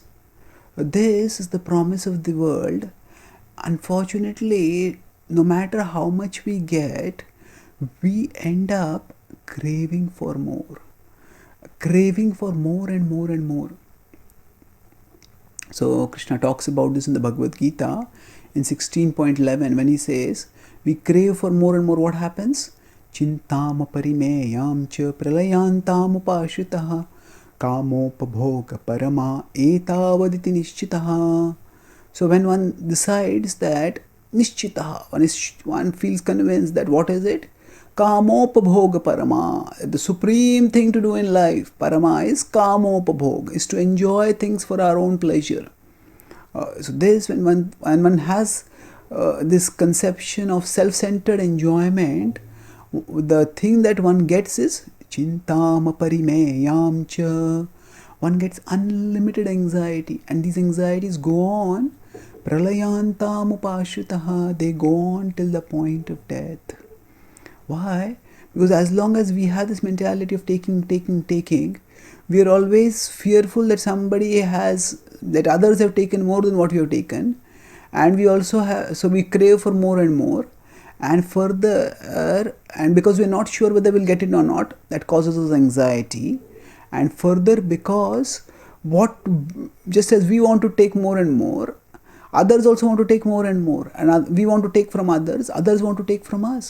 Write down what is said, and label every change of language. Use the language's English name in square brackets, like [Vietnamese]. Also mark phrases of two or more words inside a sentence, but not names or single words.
[English] This is the promise of the world. Unfortunately, no matter how much we get, we end up craving for more and more and more. So Krishna talks about this in the Bhagavad Gita in 16.11 when he says, we crave for more and more, what happens? [Sanskrit] चिन्ताम् परिमेयम् च प्रलयान्ताम् उपाशिताः कामोपभोग परमा एतावदिति निश्चिताः. [English] So when one decides that nishchitaha, one feels convinced that what is it? [Sanskrit] कामोपभोग परमा, [English] the supreme thing to do in life. Parama is kamopabhoga, is to enjoy things for our own pleasure. So this, when one has this conception of self-centered enjoyment, the thing that one gets is [Sanskrit] चिन्ताम् परिमेयम् च. [English] One gets unlimited anxiety, and these anxieties go on [Sanskrit] प्रलयान्ताम् उपाशिताः, [English] they go on till the point of death. Why? Because as long as we have this mentality of taking, we are always fearful that that others have taken more than what we have taken, and we also have, so we crave for more and more, and further, and because we are not sure whether we'll get it or not, that causes us anxiety, and further because just as we want to take more and more, others also want to take more and more, and we want to take from others want to take from us.